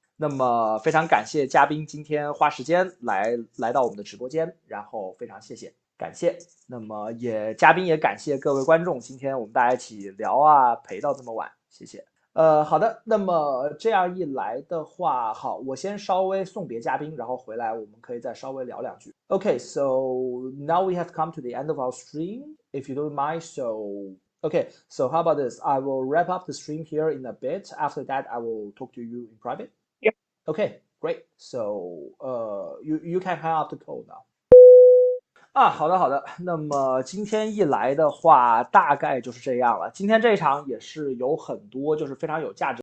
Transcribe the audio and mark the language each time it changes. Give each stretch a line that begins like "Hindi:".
Chinese: 那么非常感谢嘉宾今天花时间来到我们的直播间，然后非常谢谢，感谢。那么嘉宾也感谢各位观众，今天我们大家一起聊啊，陪到这么晚，谢谢。好的，那么这样一来的话，好，我先稍微送别嘉宾，然后回来我们可以再稍微聊两句。
English: Okay, so now we have come to the end of our stream. If you don't mind, okay, so how about this? I will wrap up the stream here in a bit. After that, I will talk to you in private. Yep. Okay, great. So, you can hang up the call now.
Chinese: 好的，那么今天一来的话，大概就是这样了。今天这一场也是有很多就是非常有价值。